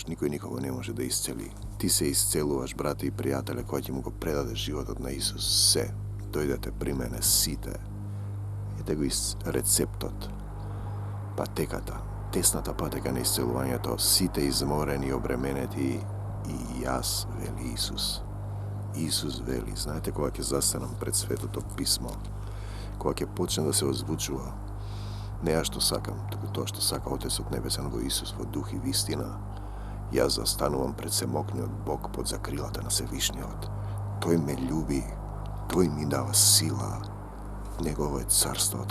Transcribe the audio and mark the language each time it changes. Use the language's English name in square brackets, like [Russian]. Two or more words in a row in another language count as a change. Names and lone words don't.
[Macedonian] Никој никого не може да исцели. Ти се исцелуваш, брате и пријателе, кој ќе му го предадеш животот на Исус. Се. Дојдете при мене сите. Ете го рецептот, патеката, тесната патека на исцелувањето, сите изморени, обременети и јас, вели Исус. Исус вели, знаете, кога ќе застанам пред Светото Писмо, кога ќе почне да се озвучува не ја што сакам, туку тоа што сака Отецот Небесен во Исус, во дух и вистина, јас застанувам пред Семокниот Бог под закрилата на Севишниот. Тој ме љуби, Тој ми дава сила, Негово е царството.